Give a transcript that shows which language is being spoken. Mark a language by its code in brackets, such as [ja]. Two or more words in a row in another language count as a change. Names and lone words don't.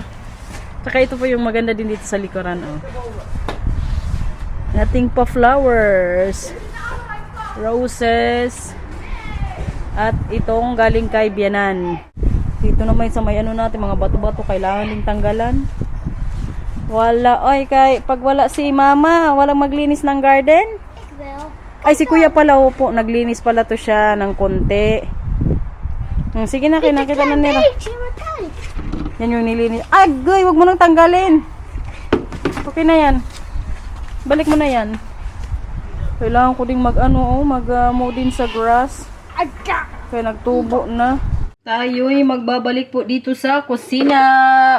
[tl] Tsaka ito po yung maganda din dito sa likuran, oh. Ating pa flowers, roses, at itong galing kay Bianan. Dito naman sa may ano natin, mga bato-bato, kailangan ding tanggalan. Wala, oy, pag wala si mama, walang maglinis ng garden. [nl] Ik wel. [tl] Ay, si kuya pala, po, naglinis pala to siya ng konti. Sige na, kinakita na nila. [nl] Zie maar, kijk. [tl] Yan yung nilinis. Agoy, wag mo nang tanggalin. Okay na yan. Balik mo na yan. Kailangan ko ding mag-mow din sa grass. Kaya nagtubo na. Tayo'y magbabalik po dito sa kusina.